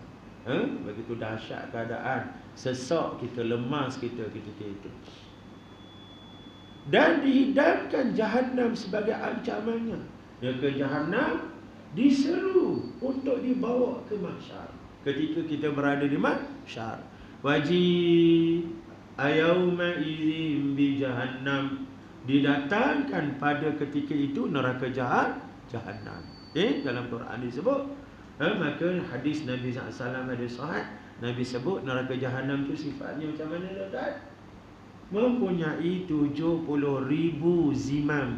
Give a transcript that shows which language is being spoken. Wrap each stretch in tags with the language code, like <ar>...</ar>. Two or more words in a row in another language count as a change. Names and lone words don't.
<ms>Begitu dahsyat keadaan, sesak kita, lemas kita ketika itu. Dan dihidangkan Jahannam sebagai ancamannya. Neraka Jahannam diseru untuk dibawa ke mahsyar. Ketika kita berada di mahsyar, wajib</ms> <ar>يومئذ بجهنم,</ar> <ms>didatangkan pada ketika itu neraka Jahannam. Dalam Quran disebut, maka hadis Nabi SAW ada sahih, Nabi sebut neraka Jahannam tu sifatnya macam mana, tuan-tuan? Mempunyai 70,000 zimam.</ms>